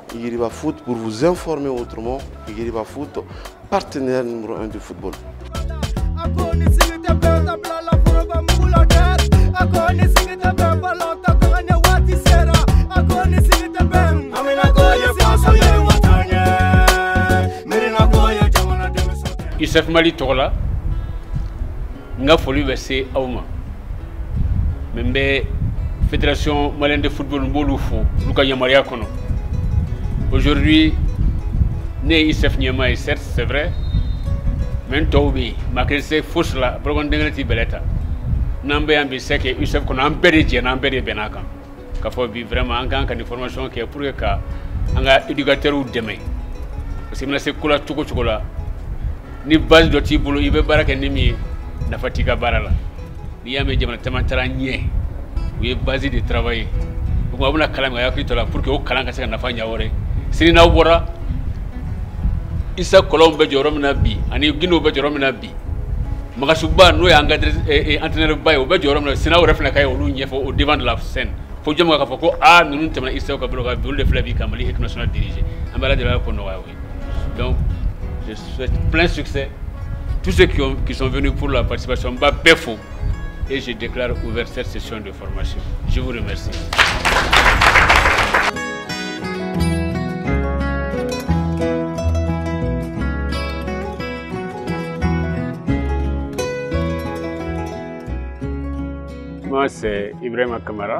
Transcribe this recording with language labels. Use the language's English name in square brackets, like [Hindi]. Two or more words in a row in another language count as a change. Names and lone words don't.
[French] Yiriba Foot pour vous informer autrement. Yiriba Foot, partenaire numéro 1 du football. [Bambara] ICF Mali Tola, nga foli bɛ se aw ma min bɛ [French] fédération malienne de football [Bambara] n b'olu fo olu ka yamaruya kɔnɔ. Aujourd'hui ne ye ICF ɲɛmaa ye, [French] certes c'est vrai, [Bambara] mais n tɔw bɛ yen maa kelen se fosi la bolokɔni denkelen t'i bɛlɛ ta. N'an bɛ yan bi [French] c'est que [Bambara] ICF kɔnɔ an bɛɛ de jɛna, an bɛɛ de bɛn'a kan k'a fɔ bi vraiment an kan ka nin formation kɛ [French] pour que [Bambara] ka an ka éducateurs dɛmɛ [French] parce que [Bambara] i mana se ko la cogo cogo la ni base dɔ t'i bolo i bɛ baara kɛ ni min ye nafa t'i ka baara la. N'i y'a mɛn jamana caman taara ɲɛ u ye [French] base de travailler [Bambara] o kuma a bɛna kalan min a hakili to la [French] pour que [Bambara] o kalan ka se ka nafa ɲɛ wɛrɛ. Sini n'aw bɔra Issa Kolon bɛ jɔyɔrɔ min na bi ani Guinée bɛ jɔyɔrɔ min na bi, Magasuba n'o ye entraîneur ba ye o bɛ jɔyɔrɔ min na sini aw yɛrɛ fana ka ye olu ɲɛfɔ [French] au devant de la scène [Bambara] fo jɔn k'a fɔ ko ninnu tɛmɛna Issa ka bolo kan bi olu de filɛ bi ka Mali [French] équipe nationale diriger. [Bambara] An bɛ Ala deli ko nɔgɔya o ye. [French] Donc je souhaite plein succès. Tous ceux qui sont venus pour la participation, BEFO, et je déclare ouvert cette session de formation. Je vous remercie. Moi, c'est Ibrahima Kamara.